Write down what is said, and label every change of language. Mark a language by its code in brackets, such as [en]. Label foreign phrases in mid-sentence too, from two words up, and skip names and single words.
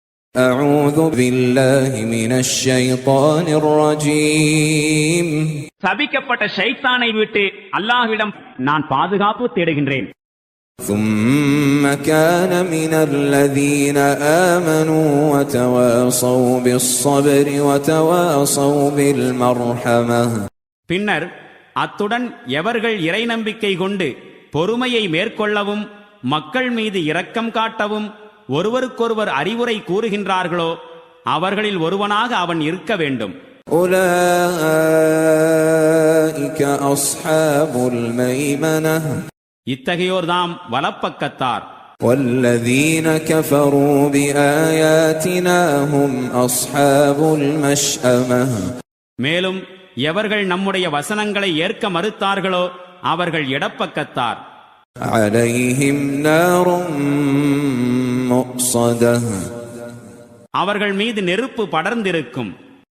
[ar] أعوذ بالله من الشيطان الرجيم [ta] சபிக்கப்பட்ட ஷைத்தானை விட்டு அல்லாஹ்விடம் நான் பாதுகாப்பு தேடுகின்றேன். [ar] ثم كان من الذين آمنوا وتواصوا بالصبر وتواصوا بالمرحمة. [ta] பின்னர் அத்துடன் எவர்கள் இறை நம்பிக்கை கொண்டு பொறுமையை மேற்கொள்ளவும் மக்கள் மீது இரக்கம் காட்டவும் ஒருவருக்கொருவர் அறிவுரை கூறுகின்றார்களோ அவர்களில் ஒருவனாக அவன் இருக்க வேண்டும். [ar] أولئك أصحاب الميمنة. [ta] இத்தகையோர்தாம் வலப்பக்கத்தார். [ar] والذين كفروا بآياتنا هم أصحاب المشأمة. [ta] மேலும் எவர்கள் நம்முடைய வசனங்களை ஏற்க மறுத்தார்களோ அவர்கள் இடப்பக்கத்தார். [ar] عليهم نار مؤصدة. [ta] அவர்கள் மீது நெருப்பு படர்ந்திருக்கும்.